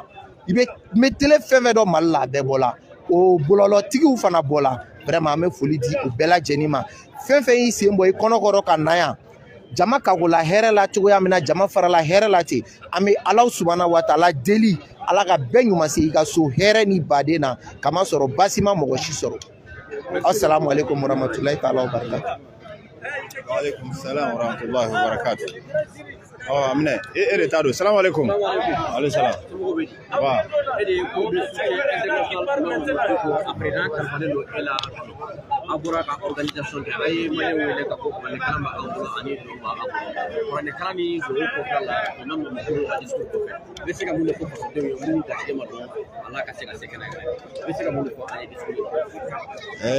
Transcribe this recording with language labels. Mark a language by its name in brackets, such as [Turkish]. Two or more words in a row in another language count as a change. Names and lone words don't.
[Bambara] I bɛ télé fɛn dɔ Mali la a bɛɛ bɔla. O bɔlɔlɔtigiw fana bɔla. Vraiment an bɛ foli di u bɛɛ lajɛlen ma. Fɛn y'i sen bɔ i kɔnɔkɔrɔ ka na yan. Jama kagola hɛrɛ la cogoya min na, jama farala hɛrɛ la ten. An bɛ [Arabic] الله سبحانه وتعالى [Bambara] deli Ala ka bɛɛ ɲuman se i ka so hɛrɛ ni baden na kamasɔrɔ basi ma mɔgɔ si sɔrɔ. [Arabic] السلام عليكم ورحمة الله تعالى وبركاته. وعليكم السلام ورحمة الله وبركاته. [Bambara] Amina, de t'a dɔn. [Arabic] سلام عليكم. عليه السلام. Wa. [Bambara] A bɔra ka organisation kɛ a ye Maliyɛnw wele ka fɔ kuranɛkalan b'an bolo ani dɔw b'an bolo. Kuranɛkalan ni zozo kɔfɛ la imam Mamadu ka discours kɔfɛ i bɛ se ka mun de fɔ fasodenw ye minnu garisigɛ ma don Ala ka se ka se kɛnɛ kan i bɛ se ka mun de fɔ an ye discours la.